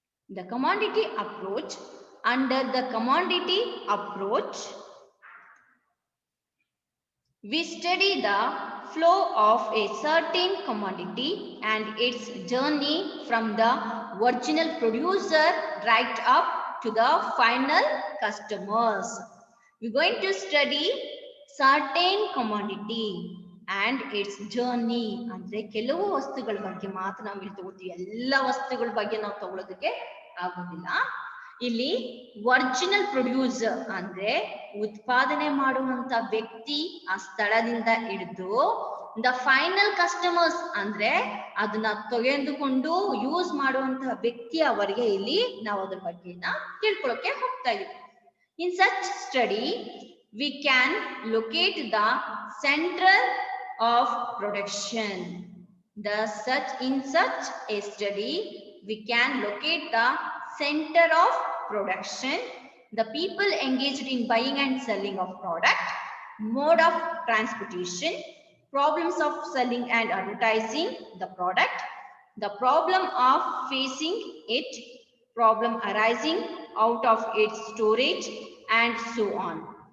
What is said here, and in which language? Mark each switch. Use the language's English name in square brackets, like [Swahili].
[English] The commodity approach, under the commodity approach we study the flow of a certain commodity and its journey from the original producer right up to the final customers. We're going to study certain commodity and its journey. [Kannada] ಅಂದ್ರೆ ಕೆಲವು ವಸ್ತುಗಳ ಬಗ್ಗೆ ಮಾತ್ರ ನಾವು ಇಲ್ಲಿ ತಗೋತೀವಿ, ಎಲ್ಲ ವಸ್ತುಗಳ ಬಗ್ಗೆ ನಾವು ತಗೊಳ್ಳೋದಕ್ಕೆ ಆಗೋದಿಲ್ಲ. ಇಲ್ಲಿ ಒರಿಜಿನಲ್ ಪ್ರೊಡ್ಯೂಸರ್ ಅಂದ್ರೆ ಉತ್ಪಾದನೆ ಮಾಡುವಂತ ವ್ಯಕ್ತಿ, ಆ ಸ್ಥಳದಿಂದ ಹಿಡಿದು ದ ಫೈನಲ್ ಕಸ್ಟಮರ್ಸ್ ಅಂದ್ರೆ ಅದನ್ನ ತೆಗೆದುಕೊಂಡು ಯೂಸ್ ಮಾಡುವಂತಹ ವ್ಯಕ್ತಿಯವರೆಗೆ ಇಲ್ಲಿ ನಾವು ಅದ್ರ ಬಗ್ಗೆ ತಿಳ್ಕೊಳ್ಳೋಕೆ ಹೋಗ್ತಾ ಇದೀವಿ. [English] In such study, we can locate the central of production. In such a study, we can locate the center of production, the people engaged in buying and selling of product, mode of transportation, problems of selling and advertising the product, the problem of facing it, problem arising out of its storage, and so on.